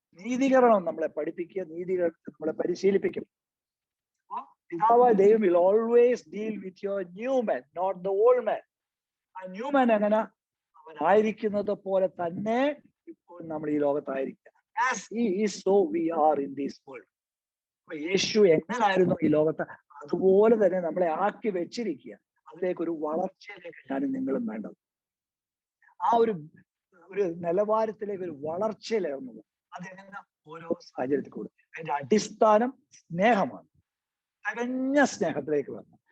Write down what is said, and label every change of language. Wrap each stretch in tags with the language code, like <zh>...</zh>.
<ml>നീതീകരണം നമ്മളെ പഠിപ്പിക്കുക, നീതീകരണം നമ്മളെ പരിശീലിപ്പിക്കും. പിതാവായ ദൈവം</ml> <en>will always deal with your new man, not the old man.</en> <ml>ആ ന്യൂ മാൻ എങ്ങനെ? അവനായിരിക്കുന്നത് പോലെ തന്നെ ഇപ്പോൾ നമ്മൾ ഈ ലോകത്തായിരിക്കുക.</ml> <en>As he is, so we are in this world.</en> <ml>അപ്പൊ യേശു എങ്ങനായിരുന്നു ഈ ലോകത്ത്, അതുപോലെ തന്നെ നമ്മളെ ആക്കി വെച്ചിരിക്കുക. അതിലേക്ക് ഒരു വളർച്ചയിലേക്ക് ഞാനും നിങ്ങളും വേണ്ടത്. ആ ഒരു നിലവാരത്തിലേക്ക് ഒരു വളർച്ചയിലേർന്നത് അതെങ്ങനെ ഓരോ സാഹചര്യത്തിൽ കൂടെ. അതിന്റെ അടിസ്ഥാനം സ്നേഹമാണ്. തികഞ്ഞ സ്നേഹത്തിലേക്ക് വരണം.</ml>